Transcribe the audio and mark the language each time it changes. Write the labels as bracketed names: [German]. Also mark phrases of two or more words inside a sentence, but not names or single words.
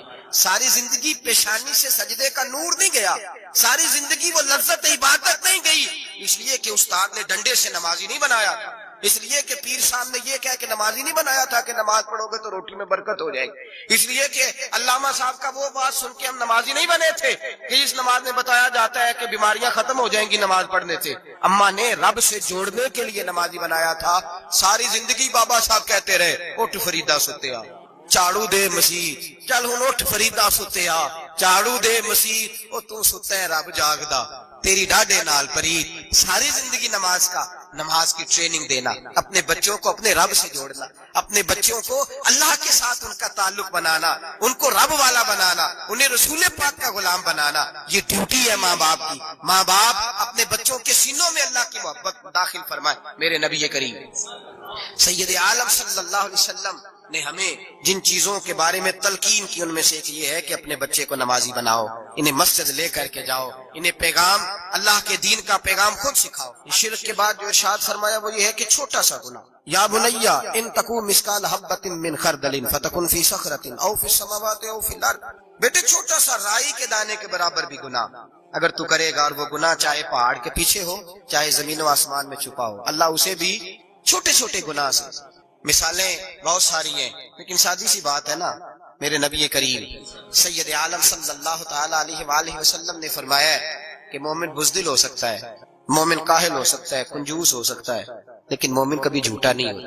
[Urdu] ساری زندگی پیشانی سے سجدے کا نور نہیں گیا، ساری زندگی وہ لذت عبادت نہیں گئی، اس لیے کہ استاد نے ڈنڈے سے نمازی نہیں بنایا، اس لیے کہ پیر صاحب نے یہ کہا کہ نمازی نہیں بنایا تھا کہ نماز پڑھو گے تو روٹی میں برکت ہو جائے گی، اس لیے کہ علامہ صاحب کا وہ بات سن کے ہم نمازی نہیں بنے تھے کہ اس نماز میں بتایا جاتا ہے کہ بیماریاں ختم ہو جائیں گی نماز پڑھنے سے۔ اماں نے رب سے جوڑنے کے لیے نمازی بنایا تھا۔ [Punjabi] ساری زندگی بابا صاحب کہتے رہے اٹھ فریدا ستیا چاڑو دے مسیح، چل ہن اٹھ فریدا ستیا چاڑو دے مسیح، او تو ستا ہے رب جاگدا تیری ڈاڈے نال پرید۔ [Urdu] ساری زندگی نماز کی ٹریننگ دینا، اپنے بچوں کو اپنے رب سے جوڑنا، اپنے بچوں کو اللہ کے ساتھ ان کا تعلق بنانا، ان کو رب والا بنانا، انہیں رسول پاک کا غلام بنانا، یہ ڈیوٹی ہے ماں باپ کی۔ ماں باپ اپنے بچوں کے سینوں میں اللہ کی محبت داخل فرمائے۔ میرے نبی کریم سید عالم [Arabic] صلی اللہ علیہ وسلم [Urdu] نے ہمیں جن چیزوں کے بارے میں تلقین کی ان میں سے ایک یہ ہے کہ اپنے بچے کو نمازی بناؤ، انہیں مسجد لے کر کے جاؤ، انہیں پیغام اللہ کے دین کا پیغام خود سکھاؤ۔ شرک کے بعد جو ارشاد فرمایا وہ یہ ہے کہ چھوٹا سا گناہ، [Arabic] یا بنیا ان تکو مثقال حبۃ من خردل فتکن فی صخرۃ او فی السماوات او فی الارض، [Urdu] بیٹے چھوٹا سا رائی کے دانے کے برابر بھی گناہ اگر تو کرے گا، اور وہ گناہ چاہے پہاڑ کے پیچھے ہو چاہے زمین و آسمان میں چھپا ہو، اللہ اسے بھی چھوٹے چھوٹے گناہ سے۔ مثالیں بہت ساری ہیں لیکن سادی سی بات ہے نا، میرے نبی کریم سید عالم [Arabic] صلی اللہ تعالی علیہ وآلہ وسلم [Urdu] نے فرمایا ہے کہ مومن بزدل ہو سکتا ہے، مومن کاہل ہو سکتا ہے، کنجوس ہو سکتا ہے، لیکن مومن کبھی جھوٹا نہیں ہوتا۔